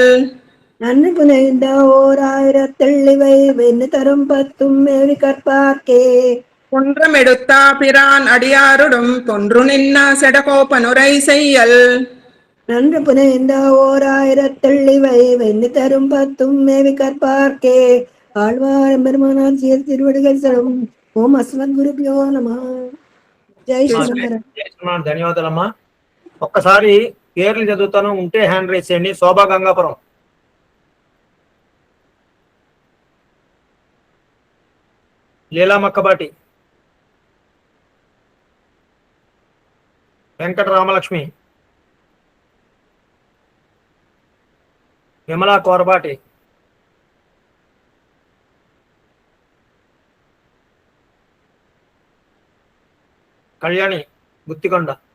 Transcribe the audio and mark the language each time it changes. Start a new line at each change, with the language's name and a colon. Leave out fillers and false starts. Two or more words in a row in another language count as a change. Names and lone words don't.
Tamil: நன்று புனைந்த ஓர் ஆயிரத்தெள்ளிவை வெண்ணு தரும் பத்தும் மேவி கற்பார்க்கே குன்றமெடுத்தா பிரான் அடியாரொடும் தொன்று நின்ன சடகோபனுரை செய்யல் நன்று புனைந்த ஓர் ஆயிரத்தெள்ளிவை வெண்ணு தரும் பத்தும் மேவி கற்பார்க்கே ஆழ்வார் பெருமானார் சீர் திருவடிகள் சரம்.
Sanskrit: ॐ अस्मद् गुरुभ्यो नमः। जय श्रीराम.
Telugu: ధన్యవాదాలమ్మా. ఒక్కసారి పేర్లు చదువుతాను, ఉంటే
English: hand raise
Telugu: చేయండి. శోభా గంగాపురం, లీలా మక్కబాటి, వెంకట రామలక్ష్మి, విమలా కోరబాటి, కళ్యాణి గుత్తికొండ,